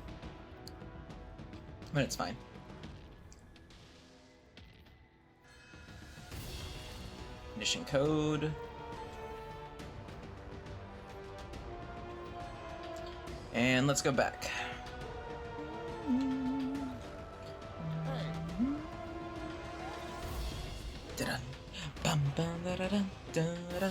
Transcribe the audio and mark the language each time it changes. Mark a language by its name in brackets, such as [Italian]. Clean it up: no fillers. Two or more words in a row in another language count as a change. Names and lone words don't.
[English] But it's fine. Mission code. And let's go back. Da-dun. Bum, bum, da-da-dun, da-da-dun.